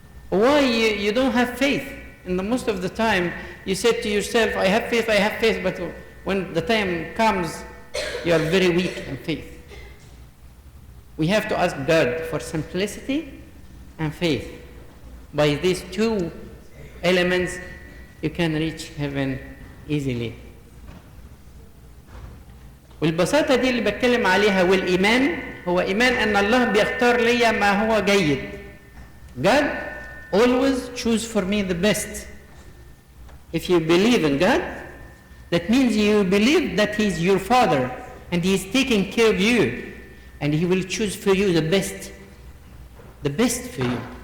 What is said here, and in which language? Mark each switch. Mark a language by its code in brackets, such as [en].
[en] Why you don't have faith? And most of the time you say to yourself, I have faith, but when the time comes, you are very weak in faith. We have to ask God for simplicity and faith. By these 2 elements, you can reach heaven easily. [ar] والبساطة دي اللي بتكلم عليها. والإيمان هو إيمان أن الله بيختار لي ما هو جيد. [en] God always choose for me the best. If you believe in God, that means you believe that He's your Father and He's taking care of you, and He will choose for you the best for you.